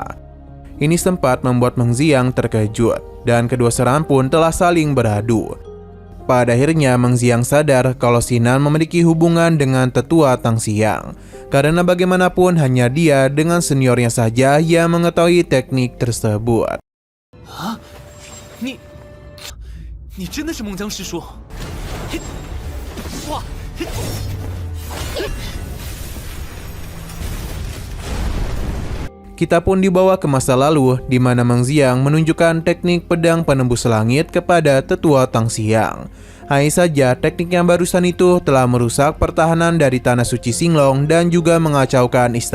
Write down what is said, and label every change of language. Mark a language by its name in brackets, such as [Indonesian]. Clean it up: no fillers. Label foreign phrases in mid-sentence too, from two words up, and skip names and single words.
[Indonesian] Ini sempat membuat Meng Xiang terkejut, dan kedua serangan pun telah saling beradu. Pada akhirnya Meng Xiang sadar kalau Sinan memiliki hubungan dengan Tetua Tang Xiang, karena bagaimanapun hanya dia dengan seniornya saja yang mengetahui teknik tersebut. [Chinese] 啊，你真的是孟姜师叔？嘿，哇，嘿。 [Indonesian] Kita pun dibawa ke masa lalu di mana Meng Xiang menunjukkan teknik pedang penembus langit kepada Tetua Tang Xiang. Hanya saja teknik yang barusan itu telah merusak pertahanan dari Tanah Suci Xinglong dan juga mengacaukan istana.